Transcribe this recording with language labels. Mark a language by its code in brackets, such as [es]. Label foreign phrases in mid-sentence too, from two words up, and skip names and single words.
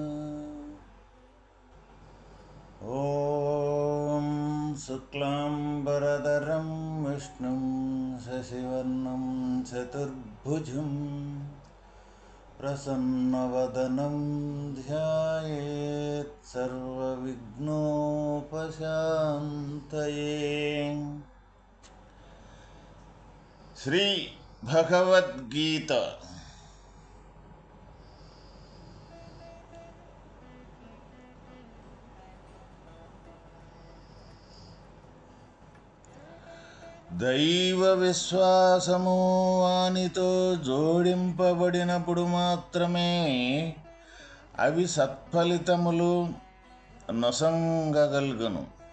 [sa] ॐ शुक्लाम्बरधरं विष्णुं शशिवर्णं चतुर्भुजं प्रसन्नवदनं ध्यायेत् सर्वविघ्नोपशान्तये। [te] శ్రీ భగవద్గీత దైవ విశ్వాసము వానితో జోడింపబడినప్పుడు మాత్రమే అవి సత్ఫలితములు నొసంగగలుగును.